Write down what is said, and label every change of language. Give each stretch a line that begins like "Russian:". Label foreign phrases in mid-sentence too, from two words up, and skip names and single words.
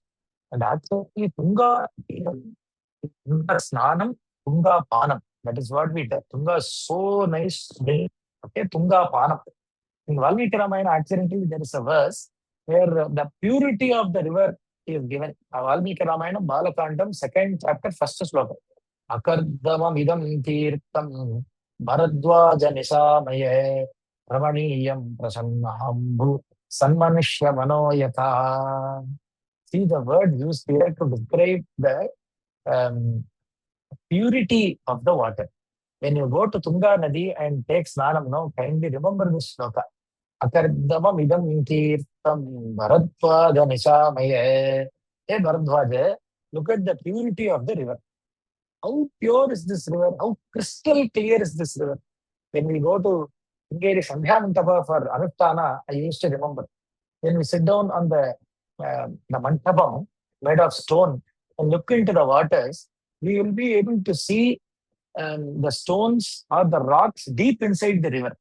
English: And actually,
Sanskrit: तुङ्गा स्नानं तुङ्गा पानं.
English: That is what we did. Tunga is so nice. Okay,
Sanskrit: तुङ्गा पानं.
English: In Valmiki Ramayana, accidentally, there is a verse where the purity of the river is given. Valmiki Ramayana, Balakandam, 2nd chapter, 1st sloka.
Sanskrit: अकर्दमम् इदं तीर्थं भरद्वाज निशामय रमणीयं प्रसन्नाम्बु सन्मनुष्य मनोयथा.
English: See the word used here to describe the purity of the water. When you go to Tunga Nadi and take Snanam, now kindly remember this sloka.
Sanskrit: अकर्दमम् इदं तीर्थं भरद्वाज निशामय.
English: Hey Bharadwaja, look at the purity of the river. How pure is this river? How crystal clear is this river? When we go to Sringeri Sandhya Mantapa for Anusthana, I used to remember. When we sit down on the Mantapam made of stone and look into the waters, we will be able to see the stones or the rocks deep inside the river.